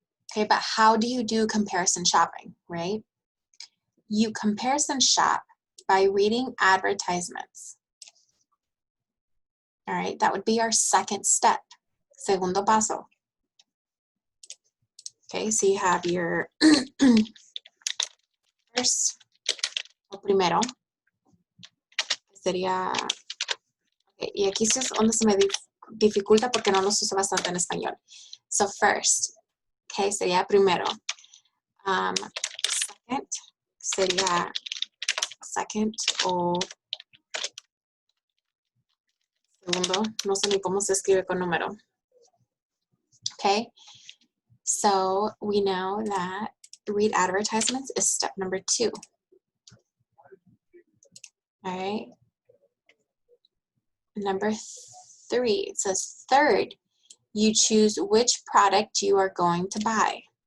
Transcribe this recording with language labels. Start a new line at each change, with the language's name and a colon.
English: Okay, but how do you do comparison shopping, right? You comparison shop by reading advertisements. All right, that would be our second step,
Spanish: segundo paso.
English: Okay, so you have your first,
Spanish: o primero, sería, okay, y aquí es donde se me dificulta porque no los uso bastante en español.
English: So first, okay,
Spanish: sería primero. Second, sería second o segundo, no sé ni cómo se escribe con número.
English: Okay, so we know that read advertisements is step number 2. All right. Number 3, it says third, you choose which product you are going to buy.